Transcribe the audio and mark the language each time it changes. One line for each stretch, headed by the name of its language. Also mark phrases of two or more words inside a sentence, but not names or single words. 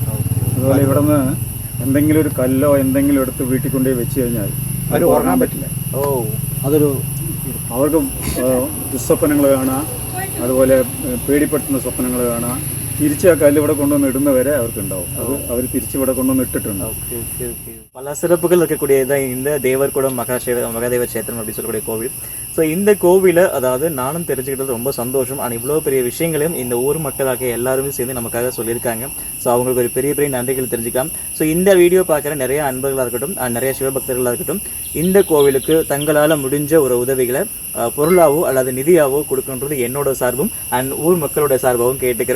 Malayalam: അതുപോലെ ഇവിടെ നിന്ന് എന്തെങ്കിലും ഒരു കല്ലോ എന്തെങ്കിലും എടുത്ത് വീട്ടിൽ കൊണ്ടുപോയി വെച്ച് കഴിഞ്ഞാൽ അവർ ഉറങ്ങാൻ പറ്റില്ല. അതൊരു അവർക്ക് ദുസ്വപ്നങ്ങൾ കാണാം, അതുപോലെ പേടിപ്പെടുത്തുന്ന സ്വപ്നങ്ങൾ കാണാം. തിരിച്ച് ആ കല്ല് ഇവിടെ കൊണ്ടുവന്ന് ഇടുന്നവരെ അവർക്ക് ഉണ്ടാവും. അത് അവർ തിരിച്ചിവിടെ കൊണ്ടുവന്ന് ഇട്ടിട്ടുണ്ട്.
Tamil: பல சிறப்புகள் இருக்கக்கூடியதான் இந்த தேவர்குடம் மகாதேவ சேத்திரம் அப்படின்னு சொல்லக்கூடிய கோவில். ஸோ இந்த கோவிலை அதாவது நானும் தெரிஞ்சுக்கிட்டது ரொம்ப சந்தோஷம். ஆனால் இவ்வளோ பெரிய விஷயங்களையும் இந்த ஊர் மக்களாக எல்லாருமே சேர்ந்து நமக்காக சொல்லியிருக்காங்க. ஸோ அவங்களுக்கு ஒரு பெரிய பெரிய நன்றிகள் தெரிஞ்சுக்கலாம். ஸோ இந்த வீடியோ பார்க்குற நிறைய அன்பர்களாக இருக்கட்டும், நிறைய சிவபக்தர்களாக இருக்கட்டும், இந்த கோவிலுக்கு தங்களால் முடிஞ்ச ஒரு உதவிகளை பொருளாவோ அல்லது நிதியாவோ கொடுக்கணுன்றது என்னோட சார்பும் அண்ட் ஊர் மக்களோட சார்பாகவும் கேட்டுக்கிறோம்.